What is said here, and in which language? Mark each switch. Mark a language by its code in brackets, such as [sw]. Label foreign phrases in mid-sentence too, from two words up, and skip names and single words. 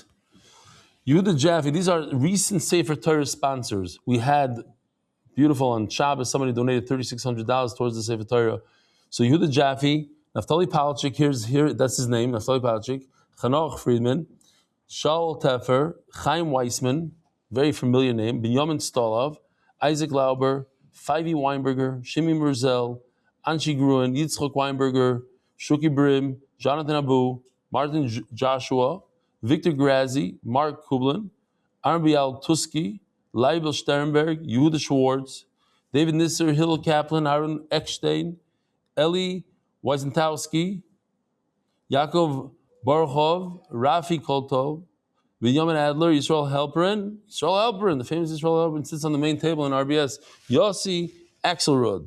[en] Yehuda Jaffe, these are recent Sefer Torah sponsors. We had, beautiful, on Shabbos, somebody donated $3,600 towards the Sefer Torah. So Yehuda Jaffe, Naftali Palachik, that's his name, Naftali Palachik, Chanoch Friedman, Shaul Tefer, Chaim Weissman, very familiar name, Binyamin Stolov, Isaac Lauber, Fivey Weinberger, Shimi Merzel, Anshi Gruen, Yitzchok Weinberger, Shuki Brim, Jonathan Abu, Martin Joshua, Victor Grazi, Mark Kublin, Arbial Tuski, Leibel Sternberg, Yehuda Schwartz, David Nisser, Hillel Kaplan, Aaron Eckstein, Eli Weisentowski, Yaakov Baruchov, Rafi Koltov, Binyamin Adler, Yisrael Halperin, the famous Yisrael Halperin, sits on the main table in RBS, Yossi Axelrod.